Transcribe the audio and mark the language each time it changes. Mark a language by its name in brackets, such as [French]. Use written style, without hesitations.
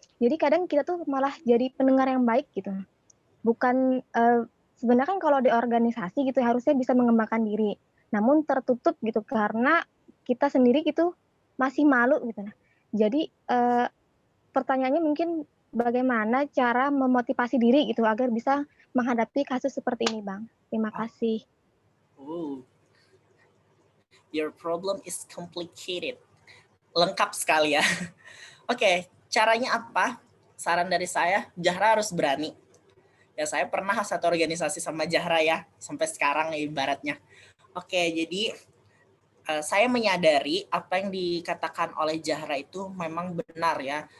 [Indonesian] Jadi kadang kita tuh malah jadi pendengar yang baik gitu. Bukan sebenarnya kan kalau di organisasi gitu harusnya bisa mengembangkan diri, namun tertutup gitu karena kita sendiri gitu masih malu gitu. Nah, jadi pertanyaannya mungkin bagaimana cara memotivasi diri gitu agar bisa menghadapi kasus seperti ini, Bang. Terima kasih. [English] Oh, your problem is complicated. [Indonesian] Lengkap sekali ya. Oke, caranya apa? Saran dari saya, Zahra harus berani. Ya, saya pernah satu organisasi sama Zahra ya, sampai sekarang ibaratnya. Oke, jadi saya menyadari apa yang dikatakan oleh Zahra itu memang benar ya.